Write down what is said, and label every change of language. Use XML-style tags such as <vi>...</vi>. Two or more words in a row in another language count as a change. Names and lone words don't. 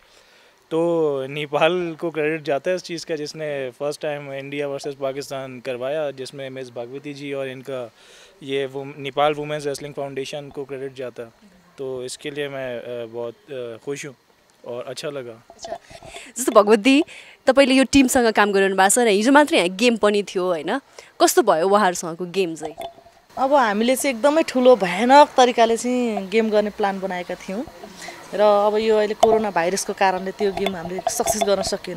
<hi>तो नेपाल को क्रेडिट जाता है इस चीज़ का, जिसने</hi> <en>first time</en> <hi>इंडिया वर्सेस पाकिस्तान करवाया, जिसमें मिस भगवती जी और इनका ये वो नेपाल वुमेन्स रेसलिंग फाउंडेशन को क्रेडिट जाता है। तो इसके लिए मैं बहुत खुश हूँ और अच्छा लगा। अच्छा,</hi> <ne>जस्तो भगवती तपाईले यो टिमसँग काम गरिरहनु भएको छ र हिजो मात्रै यहाँ गेम पनि थियो होइन, कस्तो भयो उहाँहरूसँगको गेम चाहिँ? अब हामीले चाहिँ एकदमै ठुलो भयानक तरिकाले चाहिँ गेम गर्ने प्लान बनाएका थियौँ, र अब यो अहिले कोरोना भाइरसको कारणले त्यो गेम हामीले सक्सेस गर्न सकेनौँ।</ne>